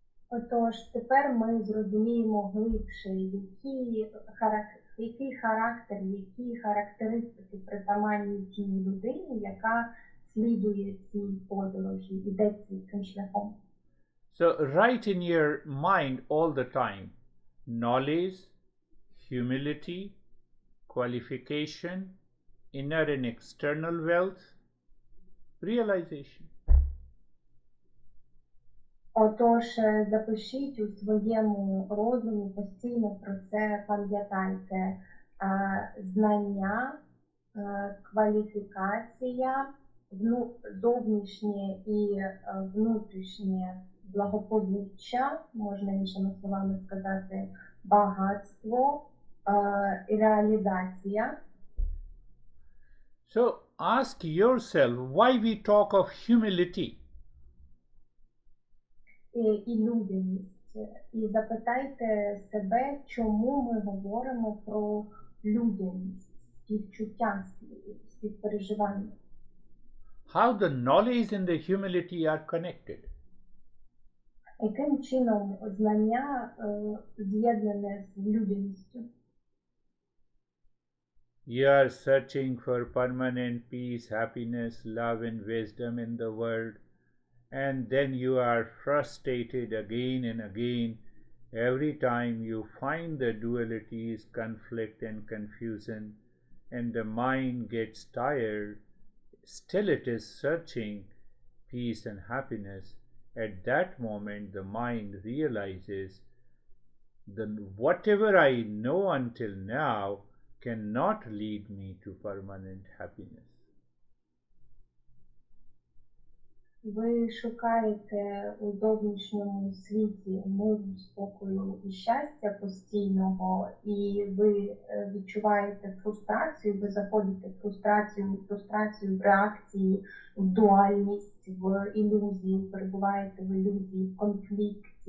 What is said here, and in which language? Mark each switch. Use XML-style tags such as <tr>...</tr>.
<uk>Отож, тепер ми зрозуміємо глибше, який характер, які характеристики притаманні тій людині, яка слідує цій подорожі, іде цим шляхом.</uk> <en>So write in your mind all the time, knowledge, humility, qualification, inner and external wealth, realization.</en> <uk>Отож, запишіть у своєму розумі, постійно про це пам'ятайте. Знання, кваліфікація, зовнішнє і внутрішнє благополуччя, можна іншими словами сказати, багатство і реалізація.</uk> <en>So ask yourself why we talk of humility.</en> <uk>І людяність. І запитайте себе, чому ми говоримо про людяність, співчуття, співпереживання.</uk> <en>How the knowledge and the humility are connected.</en> <uk>Яким чином знання з'єднане з людяністю?</uk> <en>You are searching for permanent peace, happiness, love and wisdom in the world. And then you are frustrated again and again every time you find the dualities, conflict and confusion, and the mind gets tired. Still it is searching peace and happiness. At that moment the mind realizes that whatever I know until now cannot lead me to permanent happiness.</en> <uk>Ви шукаєте у зовнішньому світі миру, спокою і щастя постійного, і ви відчуваєте фрустрацію, ви заходите в фрустрацію, в реакції, в дуальність, в ілюзії, перебуваєте в ілюзії, в конфлікті,</uk>